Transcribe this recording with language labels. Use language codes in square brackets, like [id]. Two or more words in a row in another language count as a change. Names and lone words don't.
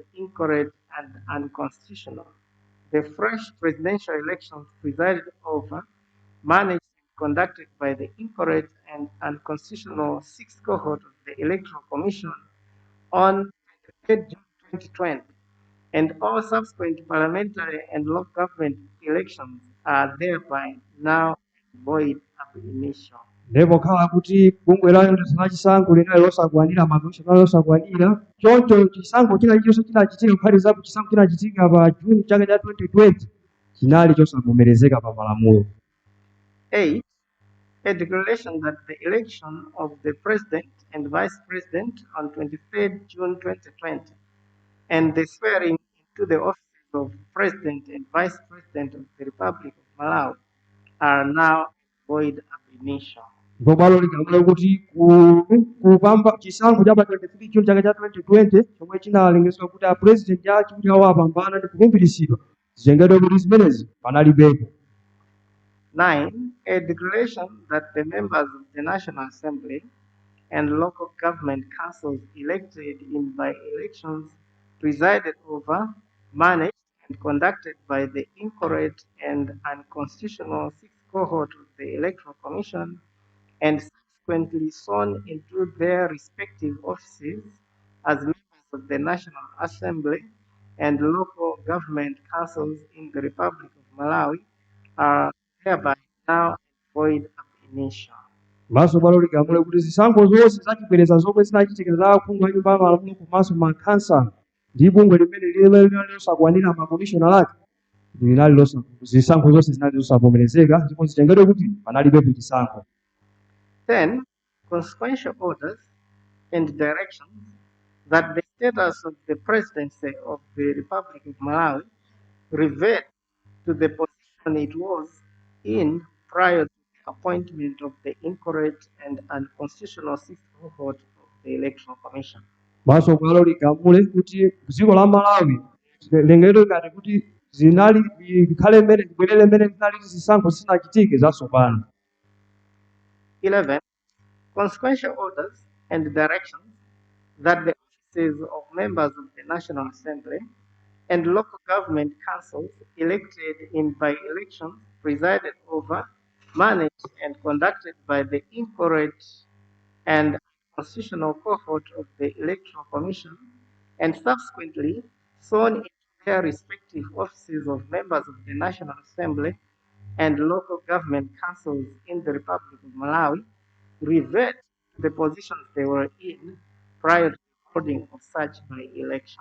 [en] incorrect and unconstitutional, the fresh presidential elections presided over, managed and conducted by the incorrect and unconstitutional 6th cohort of the Electoral Commission on 23rd June 2020, and all subsequent parliamentary and local government elections are thereby now void [la] ab initio. [ny] ndipo khala kuti bungwe la oyendesa chisankho linali losakwanira makomishonala losakwanira choncho chisankho china chilichonse chinachitika kuphatikizapo chisankho chinachitika pa Juni chaka cha 2020 chinali chosavomerezeka pa malamulo. [en] 8. A declaration that the election of the President and Vice President on 23rd June 2020 and the swearing into the offices of President and Vice President of the Republic of Malawi are now void [la] ab initio. [ny] ndipo bwalo ligamula kuti kupamba chisankho cha pa 23 June chaka cha 2020 chomwe chinalengezedwa kuti apurezidenti achi kuti awo apambana ndi kulumbiritsidwa zitengedwe kuti zimenezi panalibepo. [en] 9. A declaration that the members of the National Assembly and local government councils elected in by-elections presided over, managed and conducted by the incorrect and unconstitutional sixth cohort of the Electoral Commission and subsequently sworn into their respective offices as members of the National Assembly and local government councils in the Republic of Malawi are thereby now void [la] ab initio. [ny] Maso bwalo ligamula kuti zisankho zonse zachibwereza zomwe zinachitikira za aphungu a nyumba ya malamulo komanso makhansala ndi bungwe limene linali losakwanira makomishona lake zisankho zonse zinali zosavomerezeka ndipo zitengedwe kuti panalibepo chisankho. [en] 10. Consequential orders and directions that the status of the presidency of the Republic of Malawi revert to the position it was in prior to the appointment of the incorrect and unconstitutional sixth cohort of the Electoral Commission. [ny] Maso bwalo ligamule kuti dziko la Malawi lengedwe ngati kuti zinali likhale mmene libwerere mmene linali zisankho zisanachitike zatsopano. [en] 11. Consequential orders and directions that the offices of members of the National Assembly and local government councils elected in by-elections presided over, managed and conducted by the incorrect and constitutional cohort of the Electoral Commission and subsequently sworn into their respective offices of members of the National Assembly and local government councils in the Republic of Malawi revert to the positions they were in prior to the holding of such by-elections.